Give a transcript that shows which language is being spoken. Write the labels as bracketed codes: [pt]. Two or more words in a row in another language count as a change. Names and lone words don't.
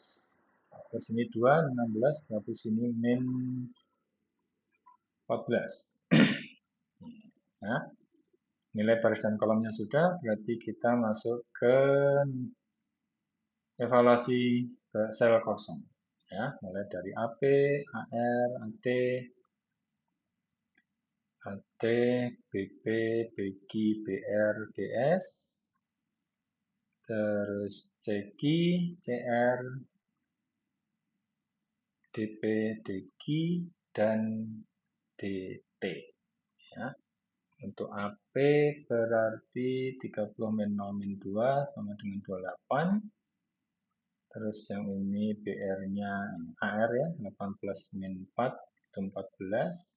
[id] Terus sini 2, 16, berarti sini min 14. Ya. Nilai baris dan kolomnya sudah, berarti kita masuk ke evaluasi ke sel kosong. Ya, mulai dari AP, AR, AT, AT, BP, BQ, BR, GS, terus CQ, CR, DP, DQ, dan DT. Ya. Untuk AP berarti 30 min 0 min 2 sama dengan 28. Terus yang ini BR-nya AR ya, 18 min 4 itu 14.